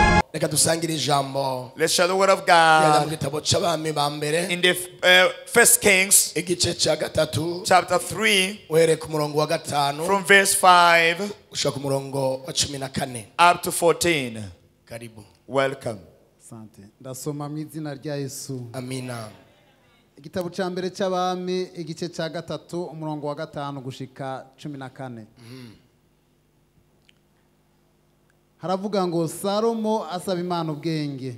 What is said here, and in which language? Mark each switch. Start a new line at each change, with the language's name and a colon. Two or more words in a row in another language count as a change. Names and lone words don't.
Kinyarwanda: Reka dusangire ijambo.
English: Let's share the word of God in the 1 Kings
Kinyarwanda: igice cya gatatu
English: chapter 3
Kinyarwanda: uhereye ku murongo wa gatanu
English: from verse 5
Kinyarwanda: ushaka ku murongo wa 14
English: up to 14.
Swahili: Karibu.
English: Welcome. Sante.
Kinyarwanda: Ndasoma mu izina rya Yesu. Amina. Igitabo cya mbere cy'abami igice cya gatatu umurongo wa gatanu gushika 14. Haravuga ngo Salomo asaba Imana ubwenge.